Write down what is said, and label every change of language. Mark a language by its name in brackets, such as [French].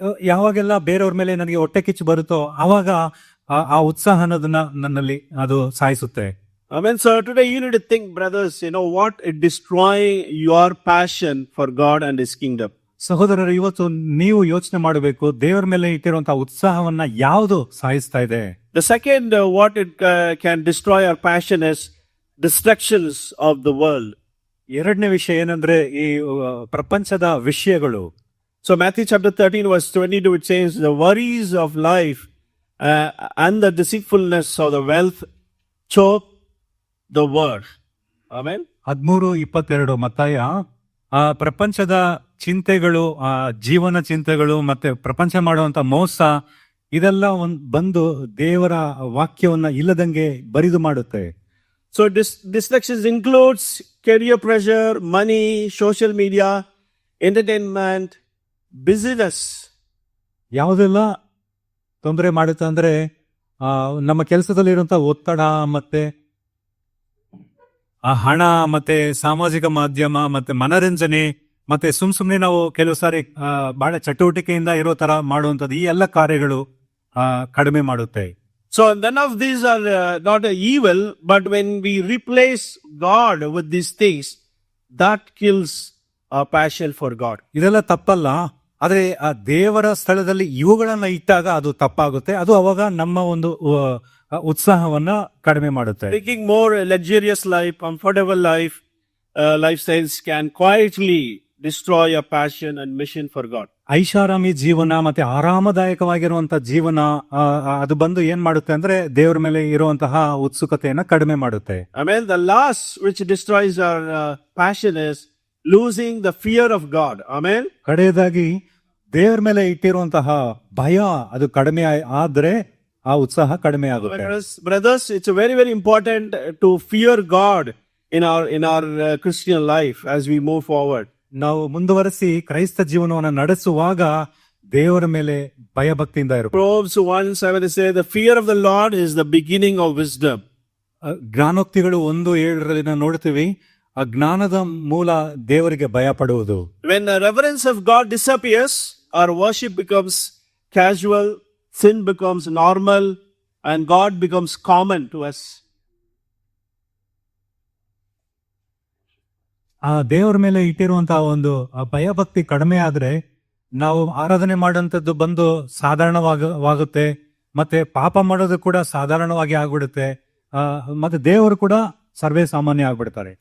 [Kannada] ಯಾವಾಗೆಲ್ಲ ಬೇರೆಯವ್ರ ಮೇಲೆ ನನಗೆ ಹೊಟ್ಟೆ ಕಿಚ್ಚು ಬರುತ್ತೋ, ಅವಾಗ ಆ ಉತ್ಸಾಹ ಅನ್ನೋದನ್ನ ನನ್ನಲ್ಲಿ ಅದು ಸಾಯಿಸುತ್ತೆ. [English] Amen. So today you need to think, brothers, what it destroy your passion for God and His kingdom. [Kannada] ಸಹೋದರರು, ಇವತ್ತು ನೀವು ಯೋಚನೆ ಮಾಡಬೇಕು, ದೇವರ ಮೇಲೆ ಇಟ್ಟಿರುವಂತಹ ಉತ್ಸಾಹವನ್ನ ಯಾವುದು ಸಾಯಿಸ್ತಾ ಇದೆ. [English] The second, what it can destroy our passion is distractions of the world. [Kannada] ಎರಡನೇ ವಿಷಯ ಏನಂದ್ರೆ, ಈ ಪ್ರಪಂಚದ ವಿಷಯಗಳು. [English] So Matthew chapter 13 verse 22, it says, the worries of life and the deceitfulness of the wealth choke the word. Amen. [Kannada] 13:22 ಮತ್ತಾಯ, ಪ್ರಪಂಚದ ಚಿಂತೆಗಳು, ಜೀವನ ಚಿಂತೆಗಳು, ಮತ್ತೆ ಪ್ರಪಂಚ ಮಾಡುವಂತ ಮೋಸ, ಇದೆಲ್ಲ ಬಂದು ದೇವರ ವಾಕ್ಯವನ್ನ ಇಲ್ಲದಂಗೆ ಬರಿದು ಮಾಡುತ್ತೆ. [English] So distractions includes career pressure, money, social media, entertainment, busyness. [Kannada] ಯಾವುದೆಲ್ಲ ತೊಂದರೆ ಮಾಡುತ್ತೆ ಅಂದ್ರೆ, ನಮ್ಮ ಕೆಲಸದಲ್ಲಿರುವಂತ ಒತ್ತಡ, ಮತ್ತೆ ಹಣ, ಮತ್ತೆ ಸಾಮಾಜಿಕ ಮಾಧ್ಯಮ, ಮತ್ತೆ ಮನರಂಜನೆ, ಮತ್ತೆ ಸುಮ್ನೆ ನಾವು ಕೆಲವು ಸಾರಿ ಬಹಳ ಚಟುವಟಿಕೆಯಿಂದ ಇರೋ ತರ ಮಾಡುವಂತದ್ದು, ಈ ಎಲ್ಲ ಕಾರ್ಯಗಳು ಕಡಿಮೆ ಮಾಡುತ್ತೆ. [English] So none of these are not evil, but when we replace God with these things, that kills our passion for God. [Kannada] ಇದೆಲ್ಲ ತಪ್ಪಲ್ಲ, ಆದ್ರೆ ಆ ದೇವರ ಸ್ಥಳದಲ್ಲಿ ಇವುಗಳನ್ನ ಇಟ್ಟಾಗ ಅದು ತಪ್ಪಾಗುತ್ತೆ. ಅದು ಅವಾಗ ನಮ್ಮ ಒಂದು ಉತ್ಸಾಹವನ್ನ ಕಡಿಮೆ ಮಾಡುತ್ತೆ. [English] Taking more luxurious life, comfortable life, lifestyles can quietly destroy your passion and mission for God. [Kannada] ಐಷಾರಾಮಿ ಜೀವನ ಮತ್ತೆ ಆರಾಮದಾಯಕವಾಗಿರುವಂತ ಜೀವನ ಅದು ಬಂದು ಏನ್ ಮಾಡುತ್ತೆ ಅಂದ್ರೆ ದೇವರ ಮೇಲೆ ಇರುವಂತಹ ಉತ್ಸುಕತೆಯನ್ನ ಕಡಿಮೆ ಮಾಡುತ್ತೆ. [English] Amen. The last which destroys our passion is losing the fear of God. Amen. [Kannada] ಕಡೆಯದಾಗಿ ದೇವರ ಮೇಲೆ ಇಟ್ಟಿರುವಂತಹ ಭಯ ಅದು ಕಡಿಮೆ ಆದ್ರೆ ಆ ಉತ್ಸಾಹ ಕಡಿಮೆ ಆಗುತ್ತೆ. [English] Brothers, it's very, very important to fear God in our Christian life as we move forward. [Kannada] ನಾವು ಮುಂದುವರೆಸಿ ಕ್ರೈಸ್ತ ಜೀವನವನ್ನು ನಡೆಸುವಾಗ ದೇವರ ಮೇಲೆ ಭಯ ಭಕ್ತಿಯಿಂದ ಇರಬೇಕು. [English] Proverbs 1:7 says, "The fear of the Lord is the beginning of wisdom." [Kannada] ಜ್ಞಾನೋಕ್ತಿಗಳು 1:7 ನಾವು ನೋಡ್ತೀವಿ, ಆ ಜ್ಞಾನದ ಮೂಲ ದೇವರಿಗೆ ಭಯ ಪಡುವುದು. [English] When the reverence of God disappears, our worship becomes casual, sin becomes normal, and God becomes common to us. [Kannada] ಆ ದೇವರ ಮೇಲೆ ಇಟ್ಟಿರುವಂತಹ ಒಂದು ಭಯ ಭಕ್ತಿ ಕಡಿಮೆ ಆದ್ರೆ ನಾವು ಆರಾಧನೆ ಮಾಡುವಂತದ್ದು ಬಂದು ಸಾಧಾರಣವಾಗುತ್ತೆ, ಮತ್ತೆ ಪಾಪ ಮಾಡೋದು ಕೂಡ ಸಾಧಾರಣವಾಗಿ ಆಗ್ಬಿಡುತ್ತೆ, ಮತ್ತೆ ದೇವರು ಕೂಡ ಸರ್ವೇ ಸಾಮಾನ್ಯ ಆಗ್ಬಿಡ್ತಾರೆ.